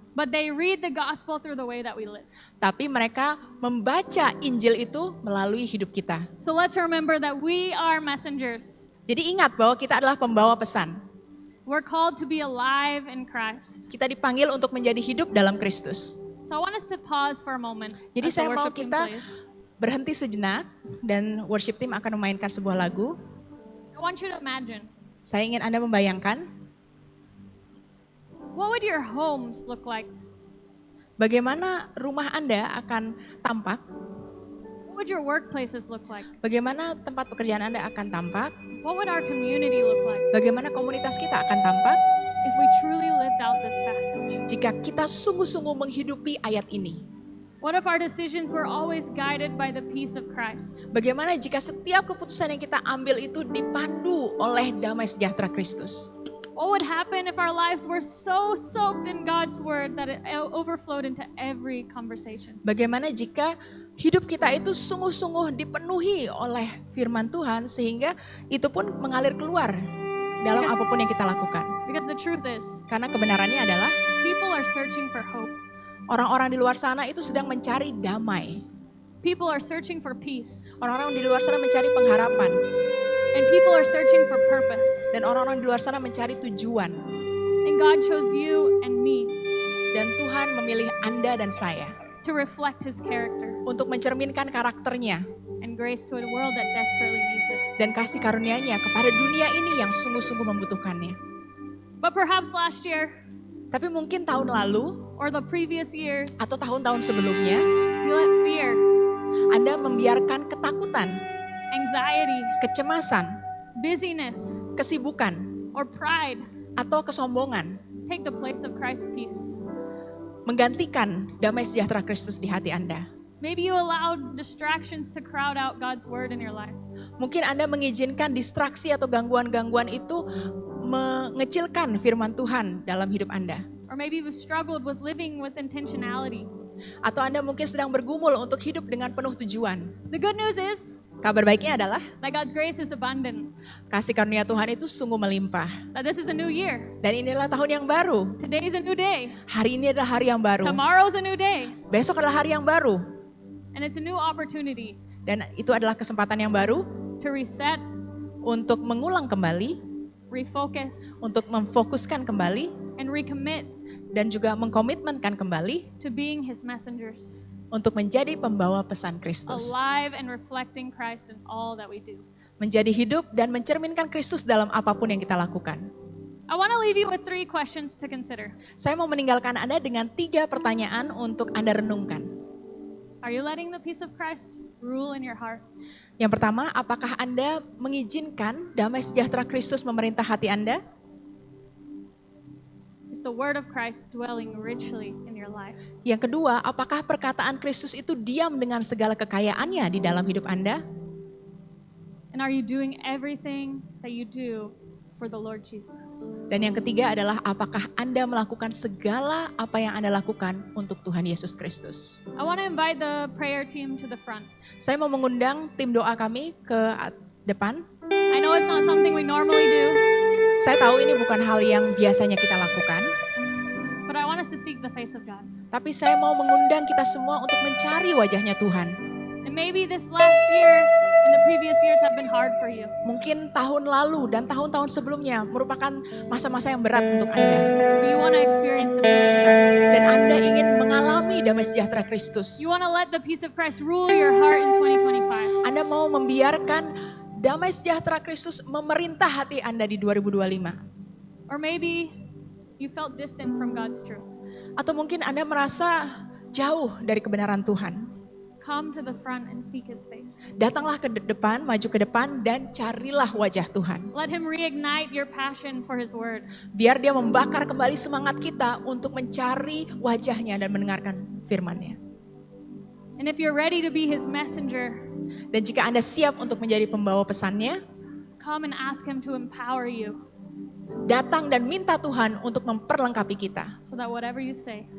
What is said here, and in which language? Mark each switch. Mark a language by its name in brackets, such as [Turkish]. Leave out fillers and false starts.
[English] but they read the gospel through the way that we live. [Indonesian] Tapi mereka membaca Injil itu melalui hidup kita. [English] So let's remember that we are messengers. [Indonesian] Jadi ingat bahwa kita adalah pembawa pesan. [English] We're called to be alive in Christ. [Indonesian] Kita dipanggil untuk menjadi hidup dalam Kristus. [English] So I want us to pause for a moment [Indonesian] Jadi [English] as the [Indonesian] saya mau [English] worship team [Indonesian] kita [English] plays. [Indonesian] berhenti sejenak dan worship team akan memainkan sebuah lagu. [English] I want you to imagine, [Indonesian] Saya ingin Anda membayangkan [English] what would your homes look like? [Indonesian] bagaimana rumah Anda akan tampak, [English] What would your workplaces look like? [Indonesian] bagaimana tempat pekerjaan Anda akan tampak, [English] What would our community look like [Indonesian] bagaimana komunitas kita akan tampak [English] if we truly lived out this passage? [Indonesian] jika kita sungguh-sungguh menghidupi ayat ini. [English] What if our decisions were always guided by the peace of Christ? [Indonesian] Bagaimana jika setiap keputusan yang kita ambil itu dipandu oleh damai sejahtera Kristus? [English] What would happen if our lives were so soaked in God's word that it overflowed into every conversation? [Indonesian] Bagaimana jika hidup kita itu sungguh-sungguh dipenuhi oleh firman Tuhan sehingga itu pun mengalir keluar dalam [English] Because- [Indonesian] apapun yang kita lakukan? [English] Because the truth is, [Indonesian] Karena kebenarannya adalah [English] people are searching for hope. [Indonesian] orang-orang di luar sana itu sedang mencari damai. [English] People are searching for peace. [Indonesian] Orang-orang di luar sana mencari pengharapan. [English] And people are searching for purpose. [Indonesian] Dan orang-orang di luar sana mencari tujuan. [English] And God chose you and me [Indonesian] Dan Tuhan memilih Anda dan saya [English] to reflect His character [Indonesian] untuk mencerminkan karakternya [English] and grace to a world that desperately needs it. [Indonesian] dan kasih karunia-Nya kepada dunia ini yang sungguh-sungguh membutuhkannya. [English] But perhaps last year [Indonesian] Tapi mungkin tahun lalu [English] or the previous years, [Indonesian] atau tahun-tahun sebelumnya, [English] you let fear, [Indonesian] Anda membiarkan ketakutan, [English] anxiety, [Indonesian] kecemasan, [English] busyness, [Indonesian] kesibukan, [English] or pride [Indonesian] atau kesombongan [English] take the place of Christ's peace. [Indonesian] menggantikan damai sejahtera Kristus di hati Anda. [English] Maybe you allowed distractions to crowd out God's word in your life. [Indonesian] Mungkin Anda mengizinkan distraksi atau gangguan-gangguan itu mengecilkan firman Tuhan dalam hidup Anda. [English] Or maybe you've struggled with living with intentionality. [Indonesian] Atau Anda mungkin sedang bergumul untuk hidup dengan penuh tujuan. [English] The good news is [Indonesian] Kabar baiknya adalah [English] that God's grace is abundant, [Indonesian] kasih karunia Tuhan itu sungguh melimpah. [English] that this is a new year. [Indonesian] Dan inilah tahun yang baru. [English] Today is a new day. [Indonesian] Hari ini adalah hari yang baru. [English] Tomorrow's a new day. [Indonesian] Besok adalah hari yang baru. [English] And it's a new opportunity [Indonesian] Dan itu adalah kesempatan yang baru [English] to reset, [Indonesian] untuk mengulang kembali, [English] refocus, [Indonesian] untuk memfokuskan kembali, [English] and recommit [Indonesian] dan juga mengkomitmenkan kembali [English] to being His messengers, [Indonesian] untuk menjadi pembawa pesan Kristus. [English] alive and reflecting Christ in all that we do. [Indonesian] Menjadi hidup dan mencerminkan Kristus dalam apapun yang kita lakukan. [English] I want to leave you with 3 questions to consider. [Indonesian] Saya mau meninggalkan Anda dengan 3 pertanyaan untuk Anda renungkan. [English] Are you letting the peace of Christ rule in your heart? [Indonesian] Yang pertama, apakah Anda mengizinkan damai sejahtera Kristus memerintah hati Anda? [English] Is the word of Christ dwelling richly in your life? [Indonesian] Yang kedua, apakah perkataan Kristus itu diam dengan segala kekayaannya di dalam hidup Anda? [English] And are you doing everything that you do for the Lord Jesus? [Indonesian] Dan yang ketiga adalah apakah Anda melakukan segala apa yang Anda lakukan untuk Tuhan Yesus Kristus? [English] I want to invite the prayer team to the front. [Indonesian] Saya mau mengundang tim doa kami ke depan. [English] I know it's not something we normally do, [Indonesian] Saya tahu ini bukan hal yang biasanya kita lakukan, [English] but I want us to seek the face of God. [Indonesian] tapi saya mau mengundang kita semua untuk mencari wajahnya Tuhan. [English] And maybe this last year and the previous years have been hard for you. [Indonesian] Mungkin tahun lalu dan tahun-tahun sebelumnya merupakan masa-masa yang berat untuk Anda. [English] But you want to experience the peace of Christ. [Indonesian] Dan Anda ingin mengalami damai sejahtera Kristus. [English] You want to let the peace of Christ rule your heart in 2025. [Indonesian] Anda mau membiarkan damai sejahtera Kristus memerintah hati Anda di 2025. [English] Or maybe you felt distant from God's truth. [Indonesian] Atau mungkin Anda merasa jauh dari kebenaran Tuhan. [English] Come to the front and seek His face. [Indonesian] Datanglah ke depan, maju ke depan dan carilah wajah Tuhan. [English] Let Him reignite your passion for His word. [Indonesian] Biar dia membakar kembali semangat kita untuk mencari wajahnya dan mendengarkan firman-Nya. [English] And if you're ready to be His messenger, [Indonesian] Dan jika Anda siap untuk menjadi pembawa pesannya, [English] come and ask Him to empower you [Indonesian] datang dan minta Tuhan untuk memperlengkapi kita. [English] so that whatever you say,